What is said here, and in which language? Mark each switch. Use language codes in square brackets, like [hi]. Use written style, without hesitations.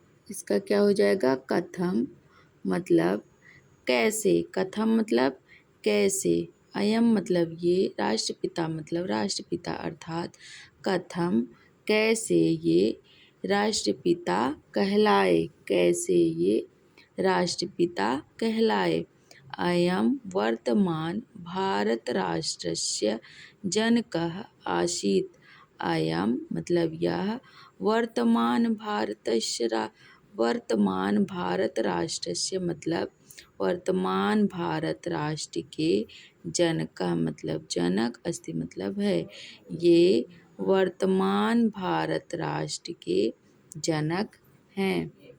[hi] इसका क्या हो जाएगा, कथम मतलब कैसे, कथम मतलब कैसे, अयम मतलब ये, राष्ट्रपिता मतलब राष्ट्रपिता, अर्थात कथम कैसे ये राष्ट्रपिता कहलाए, कैसे ये राष्ट्रपिता कहलाए। [sa] अयं वर्तमान भारत राष्ट्रस्य जनकः आसीत्। [hi] अयं मतलब यह [sa] वर्तमान भारत राष्ट्रस्य [hi] मतलब वर्तमान भारत राष्ट्र के जनक मतलब जनक, अस्ति मतलब है, ये वर्तमान भारत राष्ट्र के जनक हैं।